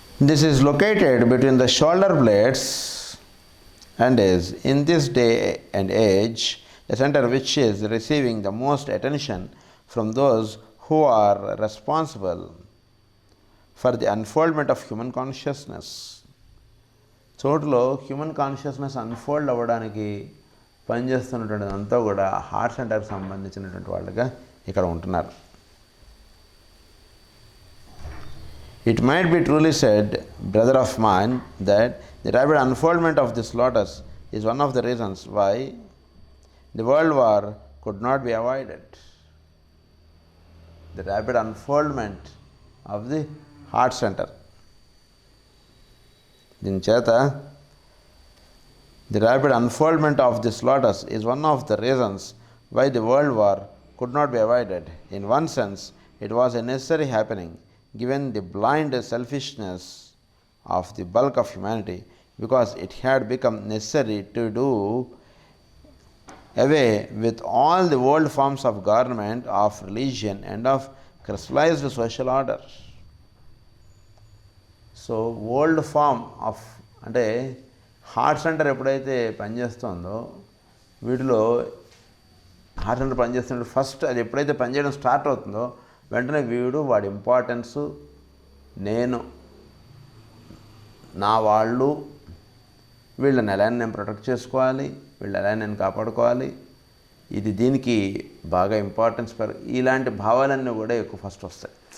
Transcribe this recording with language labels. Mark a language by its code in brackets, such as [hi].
[en] This is located between the shoulder blades and is in this day and age the center which is receiving the most attention from those who are responsible for the unfoldment of human consciousness. [te] చోటులో human consciousness unfold అవ్వడానికి పనిచేస్తున్నటువంటి అంతా కూడా heart సెంటర్కి సంబంధించినటువంటి వాళ్ళుగా ఇక్కడ ఉంటున్నారు. [en] It might be truly said, brother of mine, that the rapid unfoldment of this lotus is one of the reasons why the world war could not be avoided. The rapid unfoldment of the heart center. Dincheta, the rapid unfoldment of this lotus is one of the reasons why the world war could not be avoided. In one sense, it was a necessary happening, given the blind selfishness of the bulk of humanity, because it had become necessary to do away with all the old forms of government, of religion, and of crystallized social order. So old form of [te] అంటే heart center ఎప్పుడైతే పనిచేస్తుందో వీటిలో heart center పనిచేస్తున్నప్పుడు first అది ఎప్పుడైతే పనిచేయడం start అవుతుందో వెంటనే వీడు వాడి ఇంపార్టెన్సు, నేను, నా వాళ్ళు, వీళ్ళని ఎలా నేను ప్రొటెక్ట్ చేసుకోవాలి, వీళ్ళు ఎలా నేను కాపాడుకోవాలి, ఇది దీనికి బాగా ఇంపార్టెన్స్ ఇలాంటి భావాలన్నీ కూడా ఎక్కువ ఫస్ట్ వస్తాయి.